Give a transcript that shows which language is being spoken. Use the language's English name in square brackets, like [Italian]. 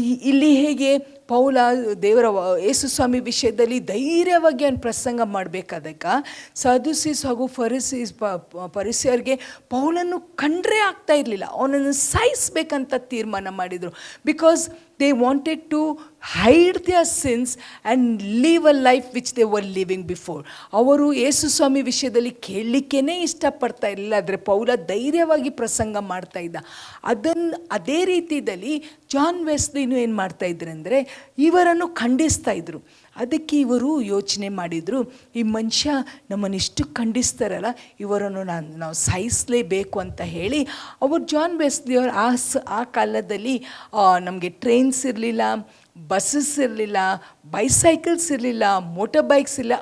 [Kannada] ಇಲ್ಲಿ ಹೇಗೆ ಪೌಲ ದೇವರ ಯೇಸು ಸ್ವಾಮಿ ವಿಷಯದಲ್ಲಿ ಧೈರ್ಯವಾಗಿ ಅವ್ನು ಪ್ರಸಂಗ ಮಾಡಬೇಕಾದಾಗ ಸದುಸೀಸ್ ಹಾಗೂ ಪರಿಸೆಯವ್ರಿಗೆ ಪೌಲನ್ನು ಕಂಡ್ರೆ ಆಗ್ತಾ ಇರಲಿಲ್ಲ. ಅವನನ್ನು ಸಾಯಿಸ್ಬೇಕಂತ ತೀರ್ಮಾನ ಮಾಡಿದರು. [English] Because they wanted to hide their sins and live a life which they were living before. [Kannada] ಅವರು ಯೇಸು ಸ್ವಾಮಿ ವಿಷಯದಲ್ಲಿ ಕೇಳಲಿಕ್ಕೇ ಇಷ್ಟಪಡ್ತಾ ಇರಲಿಲ್ಲ. ಆದರೆ ಪೌಲ ಧೈರ್ಯವಾಗಿ ಪ್ರಸಂಗ ಮಾಡ್ತಾ ಇದ್ದ. ಅದೇ ರೀತಿಯಲ್ಲಿ ಜಾನ್ ವೆಸ್ಲಿನೂ ಏನು ಮಾಡ್ತಾ ಇದ್ರು ಅಂದರೆ ಇವರನ್ನು ಖಂಡಿಸ್ತಾ ಇದ್ರು. ಅದಕ್ಕೆ ಇವರು ಯೋಚನೆ ಮಾಡಿದರು, ಈ ಮನುಷ್ಯ ನಮ್ಮನ್ನು ಇಷ್ಟು ಖಂಡಿಸ್ತಾರಲ್ಲ, ಇವರನ್ನು ನಾವು ಸಾಯಿಸಲೇಬೇಕು ಅಂತ ಹೇಳಿ ಅವರು ಜಾನ್ ವೆಸ್ಲಿ ಅವರು ಆ ಕಾಲದಲ್ಲಿ ನಮಗೆ ಟ್ರೈನ್ಸ್ ಇರಲಿಲ್ಲ, ಬಸ್ಸಸ್ ಇರಲಿಲ್ಲ, ಬೈಸೈಕಲ್ಸ್ ಇರಲಿಲ್ಲ, ಮೋಟರ್ ಬೈಕ್ಸ್ ಇಲ್ಲ.